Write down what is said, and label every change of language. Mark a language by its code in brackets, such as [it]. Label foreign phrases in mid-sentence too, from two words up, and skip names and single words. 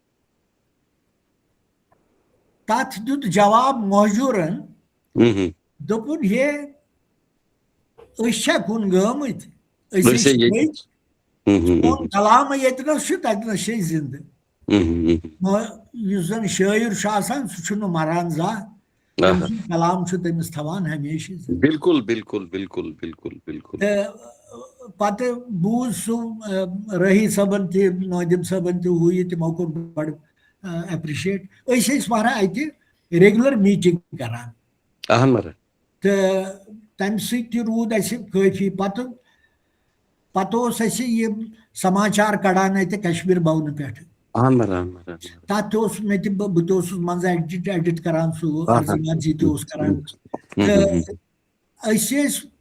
[ks] تتھ دیُت جواب مہجوٗرن دوٚپُن ہے أسۍ چھا کُن گٲمٕتۍ أسۍ چھِ سون کلامہٕ ییٚتنس چھُ تتنس چھِ أسۍ زِندٕ یُس زن شٲعر چھُ آسان سُہ چھُنہٕ مران زانٛہہ تٔمۍ سُنٛد کلام چھُ تٔمِس تھاوان ہمیشہِ بالکل بالکل بالکل بالکل بالکل تہٕ پتہٕ بوٗز سُہ رٲہی صٲبن تہِ نٲدِم صٲبن تہِ ہُہ یہِ تِمو کوٚر بڑٕ ایپرِشیٹ أسۍ ٲسۍ مہراج اَتہِ [en] regular meeting [ks] کران تہٕ تمہِ سۭتۍ تہِ روٗد اَسہِ کٲفی پتہٕ اوس اَسہِ یہِ سماچار کڑان اَتہِ کشمیٖر بھونہٕ پٮ۪ٹھٕ تتھ تہِ اوس مےٚ تہِ بہٕ تہِ اوسُس منٛزٕ ایڈِٹ کران سُہ ارزمان جی تہِ اوس کران تہٕ أسۍ ٲسۍ